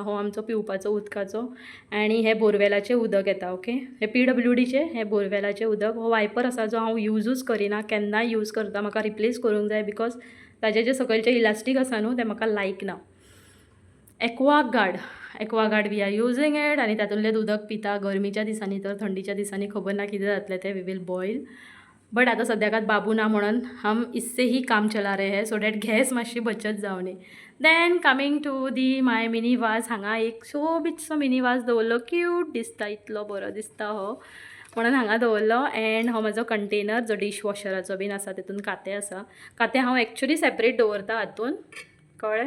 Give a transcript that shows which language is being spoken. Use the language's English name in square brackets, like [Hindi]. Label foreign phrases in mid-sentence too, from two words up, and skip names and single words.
[Konkani] हो आमचो पिवपाचो उदकाचो, आनी हे बोरवेलाचें उदक येता, ओके. हे PWDचें हे बोरवेलाचें उदक. हो वायपर आसा जो हांव यूजूच करिना, केन्नाय यूज करता. म्हाका रिप्लेस करूंक जाय बिकॉज ताजें जें सकयलचें इलास्टीक आसा न्हू तें म्हाका लायक ना. [English] Aquaguard we are using it, [Konkani] आनी तातूंतलें उदक पिता गरमीच्या दिसांनी. तर थंडीच्या दिसांनी खबर ना कितें जातलें तें, [English] we will boil. [Hindi] बट [Konkani] आतां सद्याकात बाबू ना म्हणून [Hindi] हम इससे ही काम चला रहे हैं, [English] so that [Konkani] गॅस मातशी बचत जावनी. [English] then coming to the my mini vase. [Konkani] हांगा एक सोबीतसो मिनी वाज दवरलो, क्यूट दिसता, इतलो बरो दिसता हो म्हणून हांगा दवरलो. अँड हो म्हाजो कंटेनर जो डिश वॉशराचो बीन आसा, तितून कातें आसा. कातें हांव [English] actually separate [Konkani] दवरता हातून, कळ्ळें.